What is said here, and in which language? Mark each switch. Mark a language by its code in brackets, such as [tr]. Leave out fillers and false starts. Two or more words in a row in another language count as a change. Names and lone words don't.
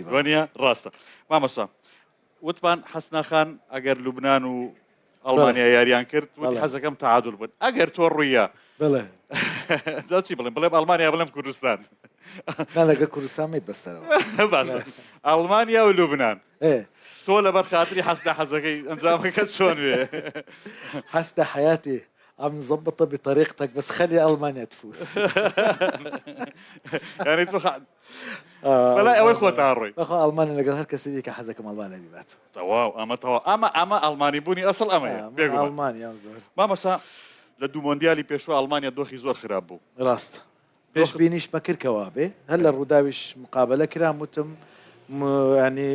[ckb] وانە ڕاستە مامۆستا وتمان حەسناخان ئەگەر لوبنان و ئەڵمانیا یاریان کرد وتی حەزەکەم تعادل بن ئەگەر تۆ ڕوویە بڵێ چی بڵێم بڵێم ئەڵمانیا بڵێم کوردستان لەگە کوردستانی بەستەرەوە باشە ئەڵمانیا و لوبنان تۆ لەبەر خاتری حەسدا حەزەکەی ئەنجامەکەت چۆن وێ [ar] حەسدا حياتي عم نظبطها بطريقتك بس خلي ألمانيا تفوز يعني بلا [ckb] ئەوەی خۆتان ڕۆی بەخۆ ئەڵمانی لەگەڵ هەر کەسێکی کە حەزەکەم ئەڵمانیا بیبات تەواو ئەمە ئەڵمانی بوونی ئەسڵ ئەمەیە ئەڵمانیا زۆر مامۆستا لە دوو مۆندیالی پێشوە ئەڵمانیا دۆخی زۆر خراپ بوو ڕاست پێش بینیش مەکردکەوە بێ هەر لە ڕووداویش مقابلە کرام وتم ینی